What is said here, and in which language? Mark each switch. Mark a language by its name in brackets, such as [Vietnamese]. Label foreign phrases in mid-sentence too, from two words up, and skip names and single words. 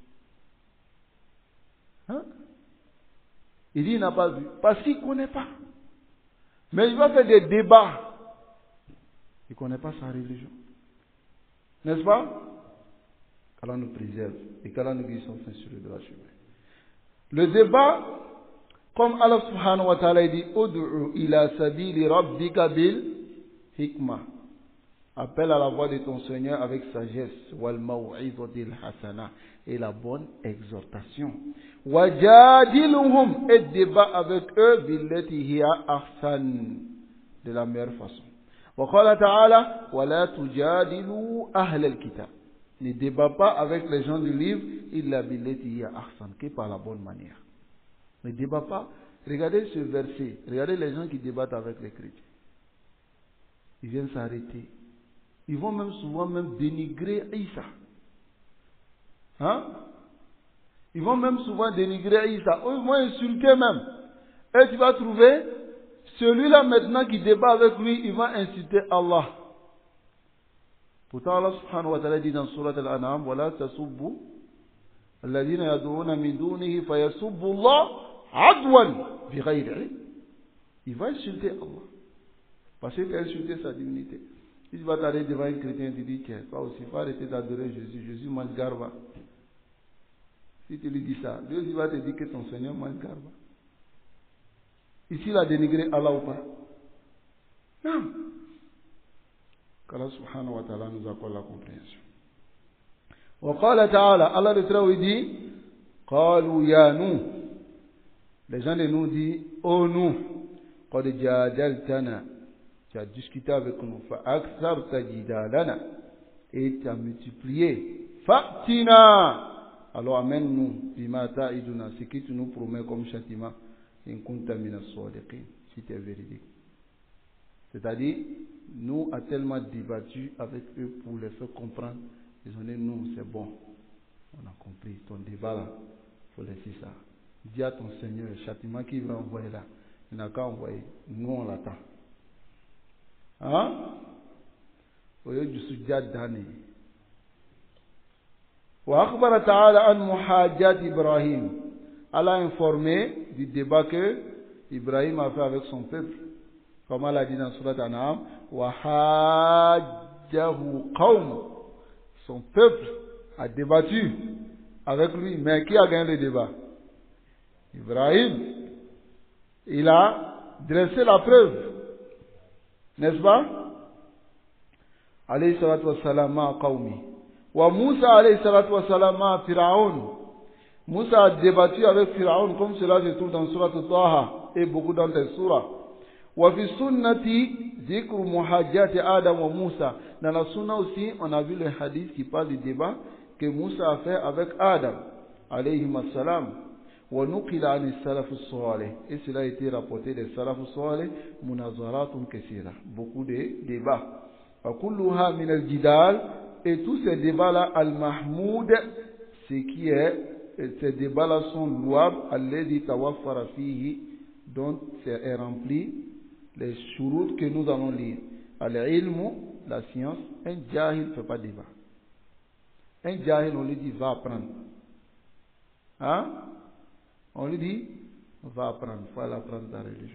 [French] Hein? Il dit qu'il n'a pas vu. Parce qu'il ne connaît pas. Mais il va faire des débats. Il ne connaît pas sa religion. N'est-ce pas? qu'Allah nous préserve et qu'Allah nous guide sans fin sur le droit chemin. Le débat, comme Allah [Arabic] سبحانه وتعالى dit, ادع إلى سبيل ربك بالحكمة. [French] Appelle à la voix de ton Seigneur avec sagesse, [Arabic] والموعظة الحسنة, [French] et la bonne exhortation. Wajadiluhum, et débat avec eux, [Arabic] بالتي هي أحسن, [French] de la meilleure façon. [Arabic] وقال تعالى ولا تجادلوا أهل الكتاب. [French] Ne débat pas avec les gens du livre, [Arabic] إلا بالتي هي أحسن, [French] que par la bonne manière. Ne débat pas. Regardez ce verset, regardez les gens qui débattent avec les chrétiens. Ils viennent s'arrêter. Ils vont même souvent même dénigrer Isa. Hein? Ils vont même souvent dénigrer Isa. Ils vont insulter même. Et tu vas trouver celui-là maintenant qui débat avec lui, il va insulter Allah. [Arabic] Pourtant Allah سبحانه وتعالى [French] dit dans Surat Al-An'am, [Arabic] وَلَا تَسُبُّوا الَّذِينَ يَدْعُونَ مِن دُونِهِ فَيَسُبُّوا اللَّهَ عَدْوًا بِغَيْرِ عِلْمٍ. [French] Il va insulter Allah. Parce qu'il a insulté sa divinité. Si tu vas t'arrêter devant un chrétien, tu dis, tiens, toi aussi, il faut arrêter d'adorer Jésus. Jésus mange garba. Si tu lui dis ça, Dieu aussi va te dire que ton Seigneur mange garba. Ici, il a dénigré Allah ou pas? Non. Qu'Allah [Arabic] سبحانه وتعالى [French] nous accorde la compréhension. [Arabic] وقال تعالى, [French] Allah le Très-Haut dit, [Arabic] قالوا يا نوح. [French] Les gens de nous disent, oh Nuh, [Arabic] قد جادلتنا. [French] Tu as discuté avec nous. [Arabic] فَأَكْثَرْتَ جِدَالَنَا. [French] et tu as multiplié. Fatina. Alors amène-nous, [Arabic] بما تعدنا, [French] ce que tu nous promets comme châtiment, [Arabic] إن كنت من الصادقين, [French] si tu es véridique. C'est-à-dire, nous a tellement débattu avec eux pour les faire comprendre. Ils ont dit, nous, c'est bon. On a compris, ton débat là, il faut laisser ça. Dis à ton Seigneur, le châtiment qu'il va envoyer là, il n'a qu'à envoyer. Nous, on l'attend. Hein? Au lieu du soutien d'année. [Arabic] وأخبر تعالى عن محاجات إبراهيم. [French] Allah a informé du débat que Ibrahim a fait avec son peuple. Comme Allah a dit dans Surat An'am, [Arabic] وَحَاجَّهُ قَوْمُ. [French] Son peuple a débattu avec lui. Mais qui a gagné le débat? Ibrahim. Il a dressé la preuve. N'est-ce pas? [Arabic] عليه الصلاة والسلام مع قومي. وموسى عليه الصلاة والسلام مع فرعون. [French] Moussa a débattu avec Firaoun comme cela se trouve dans Surat Taha et beaucoup dans les surahs. [Arabic] وفي السنة ذكر محاجة آدم وموسى. [French] Dans la sunna aussi, on a vu le hadith qui parle du débat que Moussa a fait avec Adam [Arabic] عليه السلام. ونقل عن السلف الصالح. [French] Et cela a été rapporté des [Arabic] السلف الصالح مناظرات كثيرة. [French] Beaucoup de débats. [Arabic] وكلها من الجدال. [French] Et tous ces débats-là, al-mahmoud, ces débats-là sont louables, [Arabic] الذي توفر فيه, [French] dont est rempli les shurut que nous allons lire. Al-ilmu, la science, un jahil ne fait pas débat. Un jahil, on lui dit, va apprendre. Hein? On lui dit, va apprendre, il faut aller apprendre ta religion.